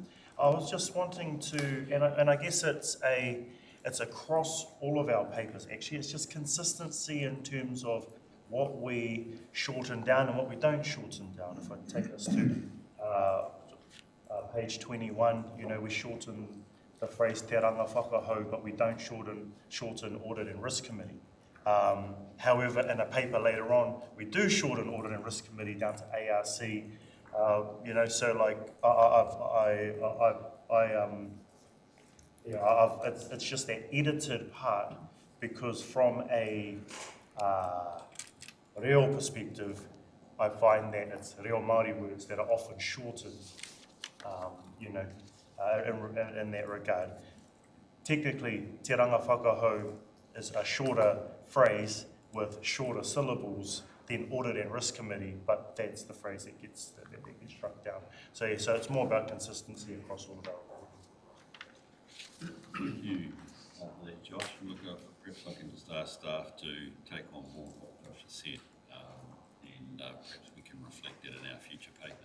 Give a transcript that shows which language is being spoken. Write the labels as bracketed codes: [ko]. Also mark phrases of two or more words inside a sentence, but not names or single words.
[en] I was just wanting to, and I guess it's across all of our papers actually. It's just consistency in terms of what we shorten down and what we don't shorten down. If I take us to page 21, we shorten the phrase [mi] te ranga whakahau, [en] but we don't shorten audit and risk committee. However, in a paper later on, we do shorten audit and risk committee down to ARC. So like it's just that edited part, because from a reo perspective, I find that it's [mi] reo Māori [en] words that are often shortened, in that regard. Technically, [mi] te ranga whakahau [en] is a shorter phrase with shorter syllables than Audit and Risk Committee, but that's the phrase that gets struck down. So yeah, so it's more about consistency across all of our. Thank you, Josh. Look, perhaps I can just ask staff to take on board what Josh has said, and perhaps we can reflect that in our future papers.